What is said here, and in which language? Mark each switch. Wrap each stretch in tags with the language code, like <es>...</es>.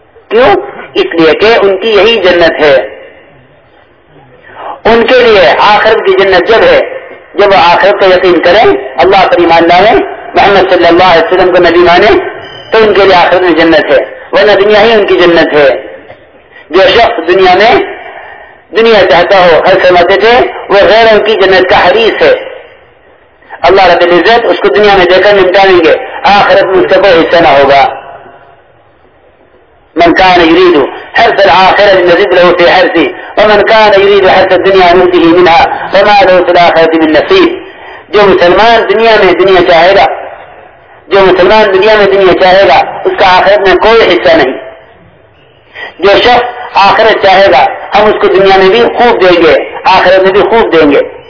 <ur>کیوں؟ اس لیے کہ ان کی یہی جنت ہے, ان کے لیے آخرت کی جنت جب ہے جب وہ آخرت کا یقین کریں, اللہ پر ایمان لائیں, محمد صلی اللہ علیہ وسلم کو نبی مانیں, تو ان کے لیے آخرت میں جنت ہے, ورنہ دنیا ہی ان کی جنت ہے. جو شخص دنیا میں دنیا چاہتا ہو, ہر سمجھتے تھے وہ غیروں کی جنت کا حریص ہے, اللہ رب العزت اس کو دنیا میں دے کر نمٹائیں گے, آخرت میں اس کا کوئی حصہ نہ ہوگا.</ur> <ar>من کان یرید حرث الآخرة نزد له فی حرثه ومن کان یرید حرث الدنیا نؤتیه منها وما له فی الآخرة من نصیب.</ar> <ur>جو مسلمان دنیا میں دنیا چاہے گا, جو مسلمان دنیا میں دنیا چاہے گا اس کا آخرت میں کوئی حصہ نہیں. جو شخص آخرت چاہے گا ہم اس کو دنیا میں بھی خوب دیں گے, آخرت میں بھی خوب دیں گے.</ur>